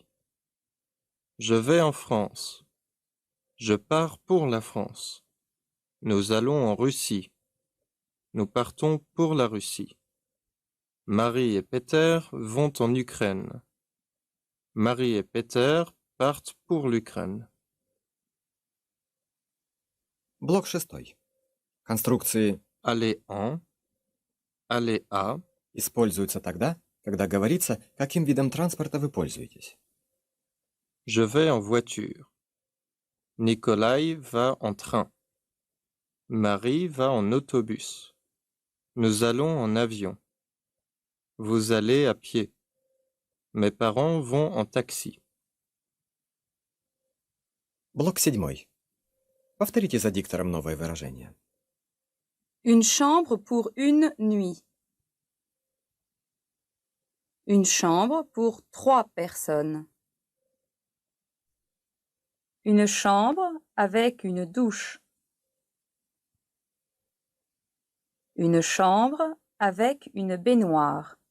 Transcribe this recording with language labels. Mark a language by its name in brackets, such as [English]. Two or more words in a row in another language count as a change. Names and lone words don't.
[French] Je vais en France. Je pars pour la France. Nous allons en Russie. Nous partons pour la Russie. Marie et Peter vont en Ukraine. Marie et Peter partent pour l'Ukraine. [Russian] Блок 6. Конструкции [French] Aller en, aller à, [Russian] используется тогда, когда говорится, каким видом транспорта вы пользуетесь. [French] je vais en voiture. Nikolai va en train. Marie va en autobus. Nous allons en avion. Vous allez à pied. Mes parents vont en taxi. [Russian] Блок 7. Повторите за диктором новое выражение. [French] Une chambre pour une nuit. Une chambre pour 3 personnes. Une chambre avec une douche. Une chambre avec une baignoire.